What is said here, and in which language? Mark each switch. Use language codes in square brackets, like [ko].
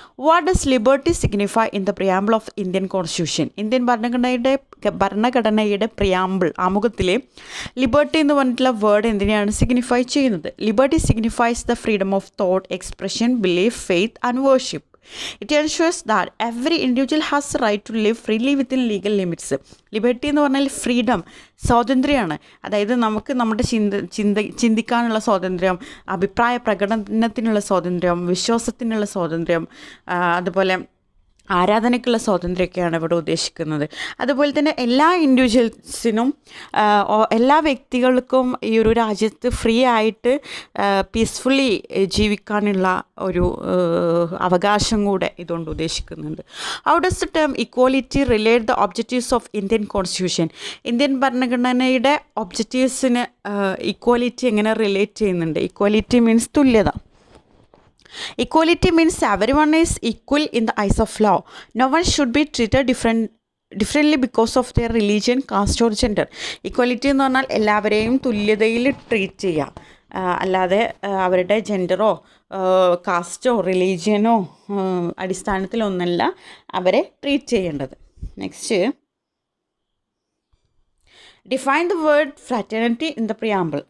[en] What does liberty signify in the preamble of Indian constitution? [ml] Indian ഭരണഘടനയുടെ preamble ആമുഖത്തിൽ liberty എന്ന് പറഞ്ഞിട്ടുള്ള word എന്തിനാണ് സിഗ്നിഫൈ ചെയ്യുന്നത്? [en] Liberty signifies the freedom of thought, expression, belief, faith and worship. It ensures that every individual has the right to live freely within legal limits. [ml] Liberty എന്ന് പറഞ്ഞാൽ freedom, സ്വാതന്ത്ര്യമാണ്. അതായത് നമുക്ക് നമ്മുടെ ചിന്തിക്കാനുള്ള സ്വാതന്ത്ര്യം, അഭിപ്രായ പ്രകടനത്തിനുള്ള സ്വാതന്ത്ര്യം, വിശ്വാസത്തിനുള്ള സ്വാതന്ത്ര്യം, അതുപോലെ ആരാധനയ്ക്കുള്ള സ്വാതന്ത്ര്യമൊക്കെയാണ് ഇവിടെ ഉദ്ദേശിക്കുന്നത്. അതുപോലെ തന്നെ എല്ലാ ഇൻഡിവിജ്വൽസിനും, എല്ലാ വ്യക്തികൾക്കും ഈ ഒരു രാജ്യത്ത് ഫ്രീ ആയിട്ട് പീസ്ഫുള്ളി ജീവിക്കാനുള്ള ഒരു അവകാശം കൂടെ ഇതുകൊണ്ട് ഉദ്ദേശിക്കുന്നുണ്ട്. [en] How does the term equality relate the objectives of Indian constitution? [ml] Indian ഭരണഘടനയുടെ ഒബ്ജക്റ്റീവ്സിന് ഇക്വാലിറ്റി എങ്ങനെ റിലേറ്റ് ചെയ്യുന്നുണ്ട്? [en] equality means [ml] തുല്യത. [en] Equality means everyone is equal in the eyes of law. No one should be treated differently because of their religion, caste or gender. [ml] Equality എന്ന് പറഞ്ഞാൽ എല്ലാവരെയും തുല്യതയിൽ treat ചെയ്യുക, അല്ലാതെ അവരുടെ ജെൻഡറോ കാസ്റ്റോ റിലീജിയനോ അടിസ്ഥാനത്തിലൊന്നല്ല അവരെ ട്രീറ്റ് ചെയ്യേണ്ടത്. [en] Next, define the word fraternity in the preamble.